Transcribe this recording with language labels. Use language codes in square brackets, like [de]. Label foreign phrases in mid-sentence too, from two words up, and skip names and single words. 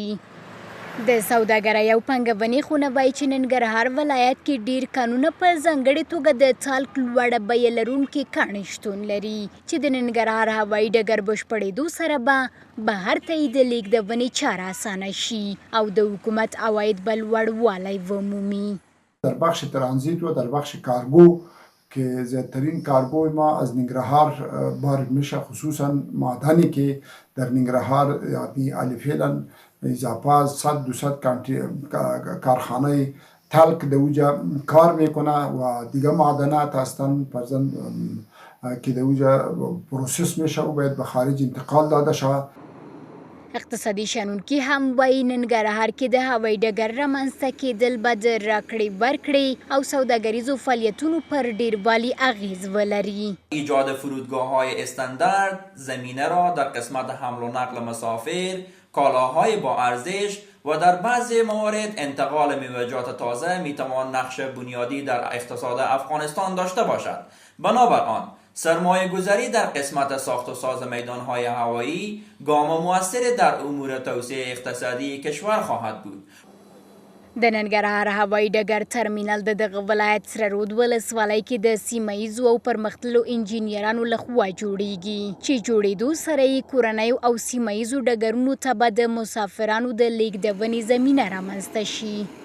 [ps] د سوداګرۍ او پانګونې خونه وایي چې ننګرهار ولایت کې ډیر کانونه په ځانګړې توګه د ټالک لوړه بیه لرونکي کاڼي شتون لري چې د ننګرهار هوایي ډګر بشپړېدو سره به بهر ته یې د لیږدونې چاره اسانه شي او د حکومت عواید به لوړوالی ومومي. [fa] در بخش ترانزیت و در بخش کارگو که زیادترین کارگوی ما از ننگرهار وارد میشه، خصوصا معدنی که در ننگرهار یعنی الفعلا اضافه 100-200 کارخانه تلک در اوجا کار میکنه و دیگه معدنات هستن فرزن که در اوجا پروسس میشه و باید به خارج انتقال داده شود. [ps] اقتصادي شنونکي هم وایي ننګرهار کې د هوایي ډګر رامنځته کېدل به د راکړې ورکړې او سوداګریزو فعالیتونو پر ډیروالي اغیز ولري. [fa] ایجاد فرودگاه‌های استاندارد، زمینه را در قسمت حمل و نقل مسافر، کالاهای با ارزش و در بعضی موارد انتقال میوه‌جات تازه میتوان نقش بنیادی در اقتصاد افغانستان داشته باشد. بنابر آن سرمایه گذاری در قسمت ساخت و ساز میدانهای هوایی گام مؤثر در امور توسعه اقتصادی کشور خواهد بود. [ps] د ننګرهار هوایي ډګر ترمینل د دغه ولایت سره رود ولسوالۍ کې د سیمه ییزو او پرمختللو انجینرانو لخوا جوړیږي چې جوړېدو سره یې کورنیو او سیمه ییزو ډګرونو ته به د مسافرانو د لیږدونې زمینه رامنځته شي.